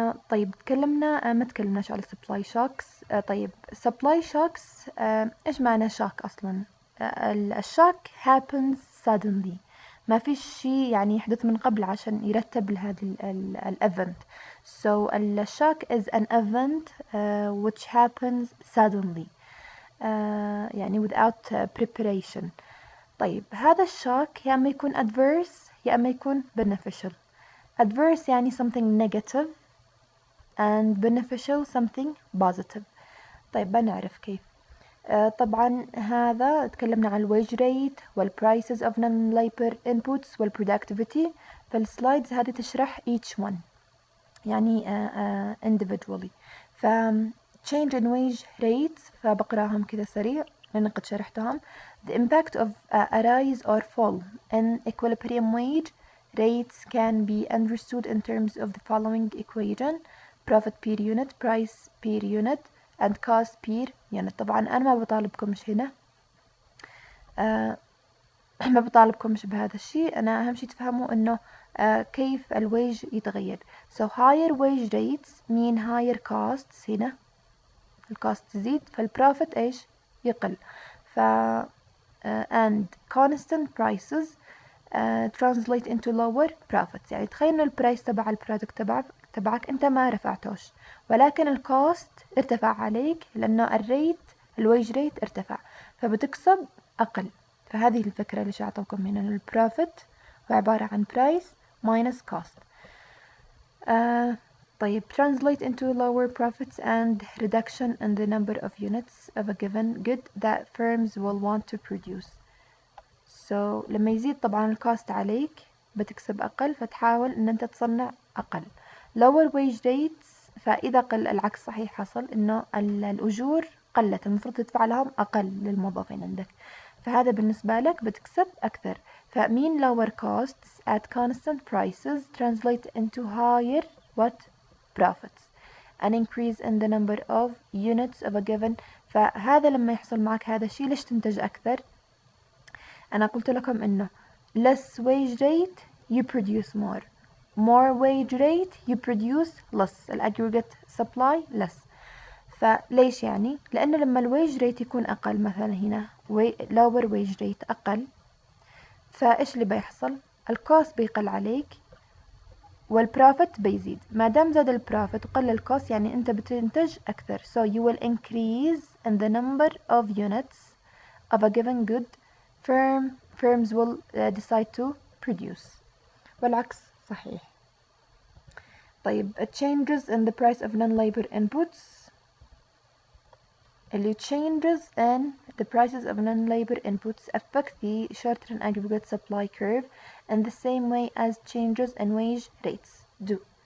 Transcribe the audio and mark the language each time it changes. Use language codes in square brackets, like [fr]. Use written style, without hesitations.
[ar] طيب تكلمنا ما تكلمناش على supply shocks. طيب supply shocks إيش معنى shock أصلا؟ الشوك [en] happens suddenly، [ar] ما فيش شيء يعني يحدث من قبل عشان يرتب لهذا الevent. [en] So الشوك is an event which happens suddenly [ar] يعني [en] without preparation. [ar] طيب هذا الشوك يا أما يكون adverse يا أما يكون beneficial. [en] Adverse [ar] يعني [en] something negative and beneficial something positive. [ar] طيب بنعرف كيف. طبعا هذا تكلمنا عن الويج ريت وال [en] prices of non-labor inputs [ar] والproductivity. فالسلايدز هذه تشرح [en] each one [ar] يعني [en] individually. [ar] ف [en] change in wage rates [ar] فبقراهم كذا سريع لأن قد شرحتهم. [en] The impact of a rise or fall in equilibrium wage rates can be understood in terms of the following equation: profit per unit, price per unit, and cost per unit. [ar] طبعا أنا ما بطالبكمش هنا ما بطالبكمش بهذا الشيء. أنا أهم شيء تفهموا إنه كيف الويج يتغير. [en] So higher wage rates mean higher costs. [ar] هنا الكوست تزيد فالبروفيت إيش يقل. [en] ف and constant prices translate into lower profits. [ar] يعني تخيل إنه البرايس تبع البرودكت تبعك أنت ما رفعتوش ولكن الكوست ارتفع عليك لأنه الريت الويج ريت ارتفع فبتكسب أقل. فهذه الفكرة اللي أعطوكم هنا. البروفيت هو عبارة عن [en] price minus cost. طيب translate into lower profits and reduction in the number of units of a given good that firms will want to produce. [ar] So لما يزيد طبعا الكوست عليك بتكسب أقل فتحاول إن أنت تصنع أقل. [en] lower wage rates [ar] فإذا قل العكس صحيح حصل إنه الأجور قلت المفروض تدفع لهم أقل للموظفين عندك فهذا بالنسبة لك بتكسب أكثر. فمين [en] lower costs at constant prices translate into higher what profits an increase in the number of units of a given. [ar] فهذا لما يحصل معك هذا الشيء ليش تنتج أكثر؟ أنا قلت لكم إنه [en] less wage rate you produce more wage rate you produce less. aggregate supply less. [ar] فليش يعني؟ لأنه لما الويج ريت يكون أقل مثلا هنا [en] lower wage rate [ar] أقل فإيش اللي بيحصل؟ الكوست بيقل عليك والبروفيت بيزيد. ما دام زاد البروفيت وقل الكوست يعني أنت بتنتج أكثر. [en] So you will increase in the number of units of a given good firms will decide to produce. [ar] والعكس صحيح. [en] طيب changes in the price of non-labor inputs اللي changes in the prices of non-labor inputs affect the short-run aggregate supply curve in the same way as changes in wage rates do.